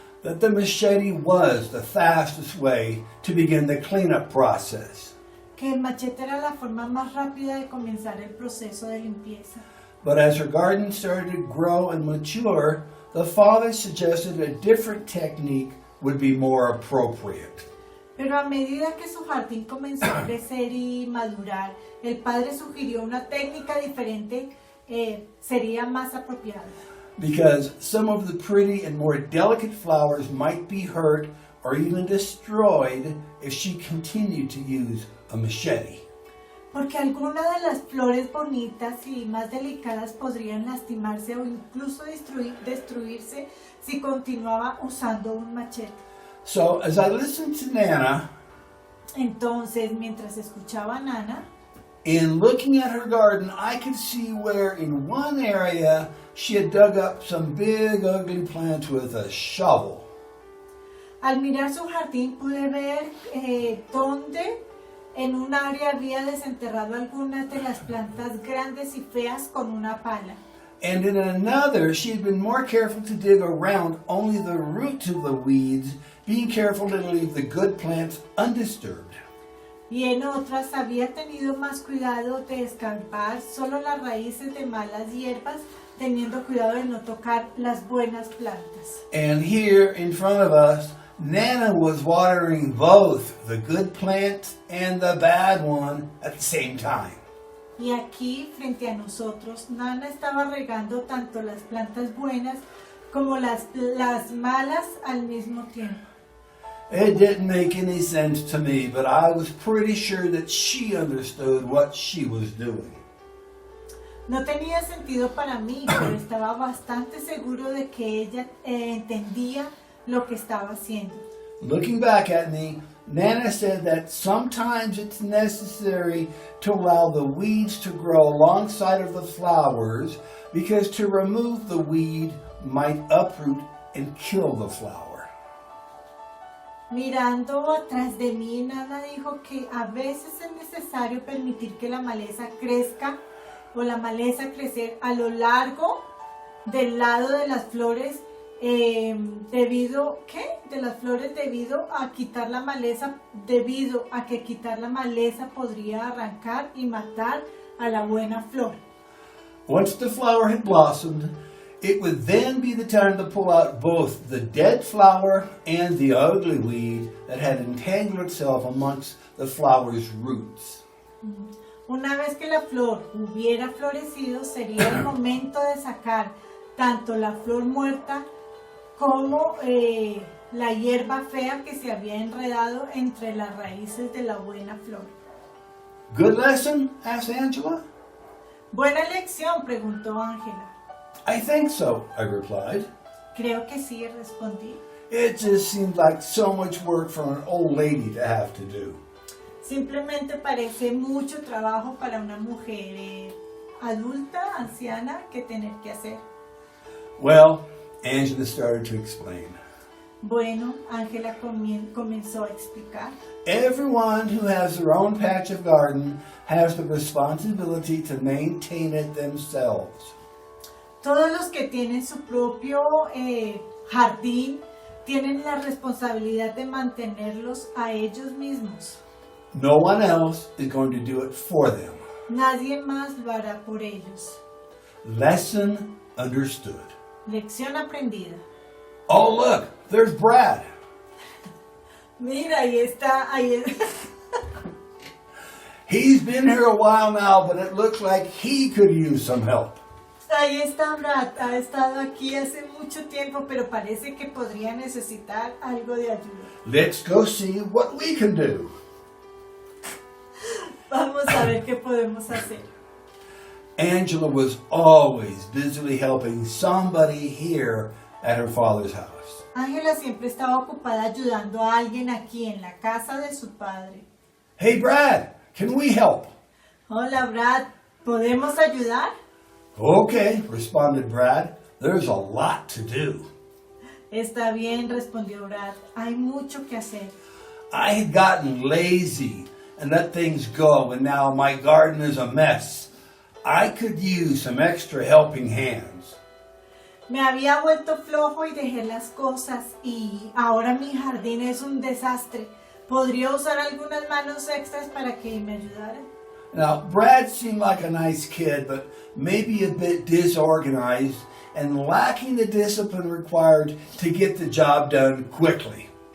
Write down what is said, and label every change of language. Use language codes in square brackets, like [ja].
[en] that the machete was the fastest way to begin the cleanup process. [es] que el machete era la forma más rápida de comenzar el proceso de limpieza. [en] But as her garden started to grow and mature, the father suggested a different technique would be more appropriate. [es] Pero a medida que su jardín comenzó a crecer y madurar, el padre sugirió una técnica diferente, sería más apropiada. [en] Because some of the pretty and more delicate flowers might be hurt or even destroyed if she continued to use a machete. [es] Porque algunas de las flores bonitas y más delicadas podrían lastimarse o incluso destruirse si continuaba usando un machete. [en] So as I listened to Nana, [es] Entonces, mientras escuchaba a Nana, [en] in looking at her garden, I could see where in one area she had dug up some big ugly plants with a shovel. [es] al mirar su jardín pude ver dónde en un área había desenterrado algunas de las plantas grandes y feas con una pala. [en] And in another, she had been more careful to dig around only the roots of the weeds, being careful to leave the good plants undisturbed. [es] Y en otras había tenido más cuidado de escarbar solo las raíces de malas hierbas, teniendo cuidado de no tocar las buenas plantas. [en] And here in front of us, Nana was watering both the good plant and the bad one at the same time. [es] Y aquí, frente a nosotros, Nana estaba regando tanto las plantas buenas como las malas al mismo tiempo. [en] It didn't make any sense to me, but I was pretty sure that she understood what she was doing. [es] No tenía sentido para mí, pero estaba bastante seguro de que ella entendía lo que estaba haciendo. [en] Looking back at me, Nana said that sometimes it's necessary to allow the weeds to grow alongside of the flowers because to remove the weed might uproot and kill the flower. [es] Mirando atrás de mí, Nana dijo que a veces es necesario permitir que la maleza crezca o la maleza crecer a lo largo del lado de las flores debido a quitar la maleza, debido a que quitar la maleza podría arrancar y matar a la buena flor. [en] Once the flower had blossomed, it would then be the time to pull out both the dead flower and the ugly weed that had entangled itself amongst the flower's roots. [es] Una vez que la flor hubiera florecido, sería el momento de sacar tanto la flor muerta como la hierba fea que se había enredado entre las raíces de la buena flor. [en] Good lesson? Asked Angela. [es] Buena lección, preguntó Ángela. [en] I think so, I replied. [es] Creo que sí, respondí. [en] It just seemed like so much work for an old lady to have to do. [es] Simplemente parece mucho trabajo para una mujer adulta, anciana, que tener que hacer. [en] Well, Angela started to explain. [es] Bueno, Ángela comenzó a explicar. [en] Everyone who has their own patch of garden has the responsibility to maintain it themselves. [es] Todos los que tienen su propio jardín tienen la responsabilidad de mantenerlos a ellos mismos. [en] No one else is going to do it for them. [es] Nadie más lo hará por ellos. [en] Lesson understood. [es] Lección aprendida. [en] Oh, look, there's Brad. [es] Mira, ahí está. [en] He's been here a while now, but it looks like he could use some help. [es] Ahí está Brad. Ha estado aquí hace mucho tiempo, pero parece que podría necesitar algo de ayuda. [en] Let's go see what we can do. [es] Vamos a ver qué podemos hacer. [en] Angela was always busily helping somebody here at her father's house. [es] Ángela siempre estaba ocupada ayudando a alguien aquí en la casa de su padre. [en] Hey, Brad, can we help? [es] Hola, Brad, ¿podemos ayudar? [en] Okay, responded Brad. There's a lot to do. [es] Está bien, respondió Brad. Hay mucho que hacer. [en] I had gotten lazy and let things go, and now my garden is a mess. I could use some extra helping hands. [es] Me había vuelto flojo y dejé las cosas y ahora mi jardín es un desastre. ¿Podría usar algunas manos extras para que me ayudaran? [en] Now, Brad seemed like a nice kid, but maybe a bit disorganized and lacking the discipline required to get the job done quickly.